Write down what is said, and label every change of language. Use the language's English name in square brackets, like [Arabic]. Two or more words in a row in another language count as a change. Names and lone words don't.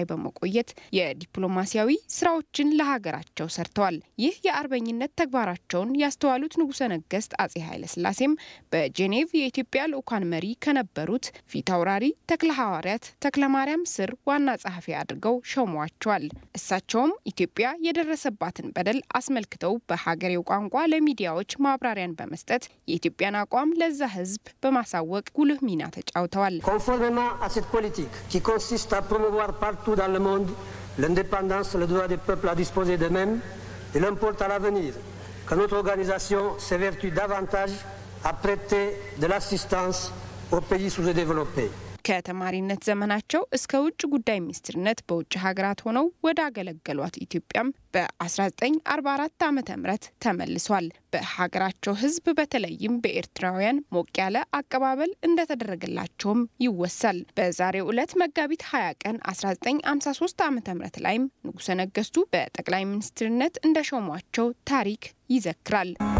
[Amharic] በመቆየት የዲፕሎማሲያዊ ስራዎችን ለሀገራቸው ሰርተዋል። ይህ የአርበኝነት ተግባራቸውን ያስተዋሉት ንጉሠ ነገሥት አጼ ኃይለ ሥላሴም በጄኔቭ የኢትዮጵያ ልዑካን መሪ ከነበሩት ፊት አውራሪ ተክለ ሐዋርያት ተክለ ማርያም ስር ዋና ጸሐፊ አድርገው ሾመዋቸዋል። እሳቸውም ኢትዮጵያ የደረሰባትን በደል አስመልክተው በሀገሬው ቋንቋ ለሚዲያዎች ማብራሪያን በመስጠት የኢትዮጵያ አቋም ለዛ ህዝብ በማሳወቅ ጉልህ ሚና ተጫውተዋል። [French] Conformément à cette politique qui consiste à promouvoir partout dans le monde l'indépendance, le droit des peuples à disposer d'eux-mêmes, il importe à l'avenir que notre organisation s'évertue davantage à prêter de l'assistance aux pays sous-développés. [Amharic] ከተማሪነት ዘመናቸው እስከ ውጭ ጉዳይ ሚኒስትርነት በውጭ ሀገራት ሆነው ወደ አገለገሏት ኢትዮጵያም በ1944 ዓ.ም ተመልሷል። በሀገራቸው ህዝብ በተለይም በኤርትራውያን ሞቅ ያለ አቀባበል እንደተደረገላቸውም ይወሳል። በዛሬው ዕለት መጋቢት 20 ቀን 1953 ዓ.ም ላይም ንጉሠ ነገሥቱ በጠቅላይ ሚኒስትርነት እንደሾሟቸው ታሪክ ይዘክራል።